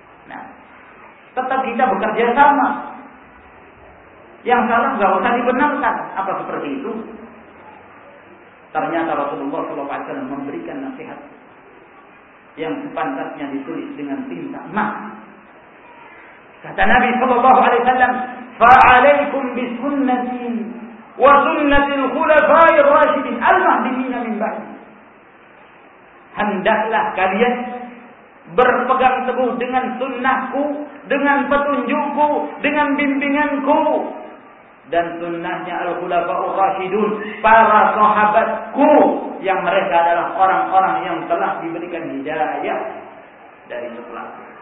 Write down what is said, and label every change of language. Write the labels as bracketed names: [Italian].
[Indonesian] Nah, tetap kita bekerja sama. Yang salah gak usah dibenarkan. Apa seperti itu? Ternyata Rasulullah SAW memberikan nasihat yang sepantasnya ditulis dengan tinta emas. Kata Nabi [Arabic] SAW, فَعَلَيْكُمْ بِسُنَّةٍ وَسُنَّةِ الْخُلَفَاءِ الرَّاشِدِينَ الْمَهْدِينَ مِنْ بَعْدِ. [Indonesian] Hendaklah kalian berpegang teguh dengan sunnahku, dengan petunjukku, dengan bimbinganku, dan sunnahnya al-khulafa'ur rasyidun, para sahabatku, yang mereka adalah orang-orang yang telah diberikan hidayah dari setelah.